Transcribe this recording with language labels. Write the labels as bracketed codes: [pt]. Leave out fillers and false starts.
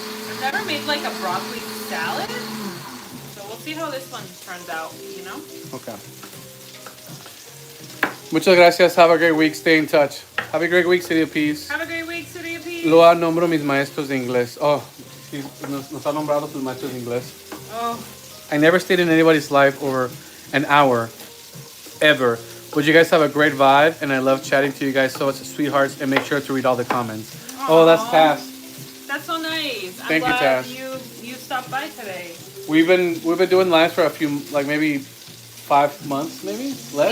[en] I've never made like a broccoli salad, so we'll see how this one turns out, you know? Okay. [es] Muchas gracias. [en] Have a great week. Stay in touch. Have a great week, City of Peace. Have a great week, City of Peace. [es] Lo nombro mis maestros de inglés. Oh, sí, nos ha nombrado sus maestros de inglés. [en] Oh, I never stayed in anybody's life over an hour, ever. But you guys have a great vibe, and I love chatting to you guys. So it's sweethearts, and make sure to read all the comments. Oh, that's Aw. Taz. that's so nice. I'm Thank you, glad Taz. you stopped by today. We've been doing lives for a few, like maybe 5 months, maybe less,